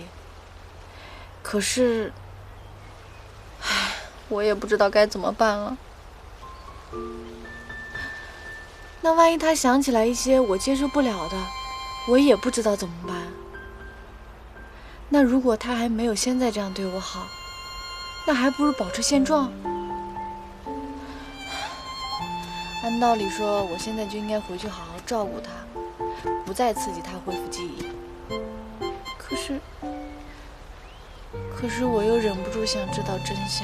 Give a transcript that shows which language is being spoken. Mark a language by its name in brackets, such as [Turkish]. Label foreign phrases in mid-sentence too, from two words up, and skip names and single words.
[Chinese] 可是，唉，我也不知道該怎麼辦了。那萬一他想起來一些我接受不了的，我也不知道怎麼辦。那如果他還沒有現在這樣對我好，那還不如保持現狀。按道理說，我現在就應該回去好好照顧他，不再刺激他恢復記憶。可是我又忍不住想知道真相。